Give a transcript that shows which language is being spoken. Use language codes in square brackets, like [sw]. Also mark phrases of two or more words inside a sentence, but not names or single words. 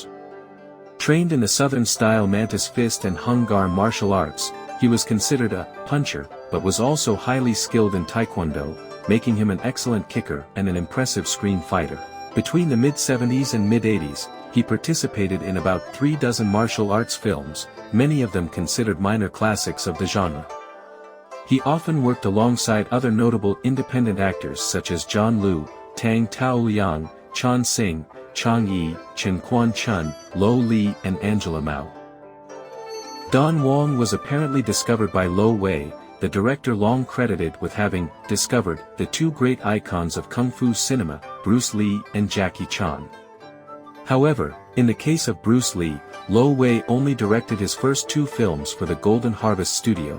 [en] Trained in the Southern-style mantis fist and Hung Gar martial arts, he was considered a puncher, but was also highly skilled in Taekwondo, making him an excellent kicker and an impressive screen fighter. Between the mid-70s and mid-80s, he participated in about 36 martial arts films, many of them considered minor classics of the genre. He often worked alongside other notable independent actors such as John Liu, Tang Taoliang, Chan Xing, Chang Yi, Chen Quan Chun, Lo Li and Angela Mao. Don Wong was apparently discovered by Lo Wei, the director long credited with having discovered the two great icons of Kung Fu cinema, Bruce Lee and Jackie Chan. However, in the case of Bruce Lee, Lo Wei only directed his first two films for the Golden Harvest Studio.